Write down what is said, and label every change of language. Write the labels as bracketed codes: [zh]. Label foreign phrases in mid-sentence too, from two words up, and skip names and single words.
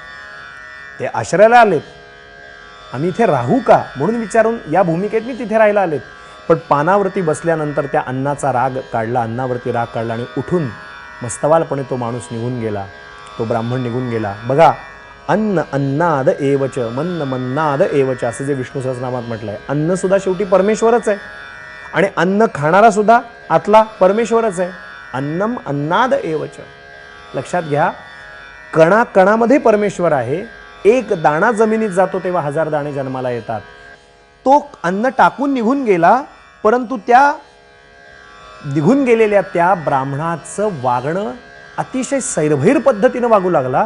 [mr] ते आश्रयाला आलेत, आम्ही इथे राहू का म्हणून विचारून या भूमिकेत मी तिथे राहायला आलेत. पण पानावरती बसल्यानंतर त्या अन्नाचा राग काढला, अन्नावरती राग काढला आणि उठून मस्तवालपणे तो माणूस निघून गेला, तो ब्राह्मण निघून गेला. बघा, [sa] अन्न अन्नाद एवच, मन्न मन्नाद एवच [mr] असं जे विष्णू सहस्रनामात म्हटलंय. अन्न सुद्धा शेवटी परमेश्वरच आहे आणि अन्न खाणारा सुद्धा आतला परमेश्वरच आहे. [sa] अन्नम अन्नाद एवच. [mr] लक्षात घ्या, कणाकणामध्ये परमेश्वर आहे. एक दाणा जमिनीत जातो तेव्हा 1000 दाणे जन्माला येतात. तो अन्न टाकून निघून गेला, परंतु त्या निघून गेलेल्या त्या ब्राह्मणाचं वागणं अतिशय सैरभैर पद्धतीनं वागू लागला.